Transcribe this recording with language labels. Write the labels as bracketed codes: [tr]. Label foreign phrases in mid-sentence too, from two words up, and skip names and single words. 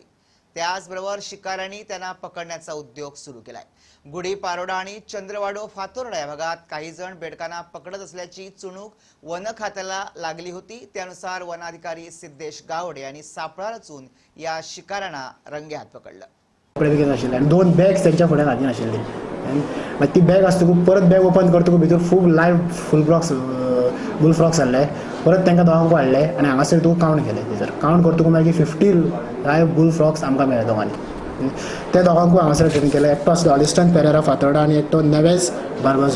[mr] त्याचबरोबर शिकाऱ्यांनी त्यांना पकडण्याचा उद्योग सुरू केलाय। गुढी पारोडा आणि चंद्रवाडो फातोर्डा या भागात काही जण बेडकांना पकडत असल्याची चुणूक वन खात्याला लागली होती। त्यानुसार वनाधिकारी सिद्धेश गावडे यांनी सापळा रचून या शिकाऱ्यांना रंगेहात पकडलं। [kok] आणि 2 बॅग्स त्यांच्या फुड्यान हातीन आशिल्ली। मागीर ती बॅग आसतकूच परत बॅग ओपन करतकूच भितर खूब [en] live bull frogs [kok] हाडले। परत तांकां दोगांकूय हाडले आनी हांगासर तूं कावंट केलें। थंयसर कावंट करतकूच मागीर 50 [en] live bull frogs [kok] आमकां मेळ्ळे दोगांनी। ते दोगांकूय हांगासर ट्रेन केले। एकटो आसलो ऑलिस्टन पेरेरा फातोर्डा आनी एकटो नेवेस बार्बाजो।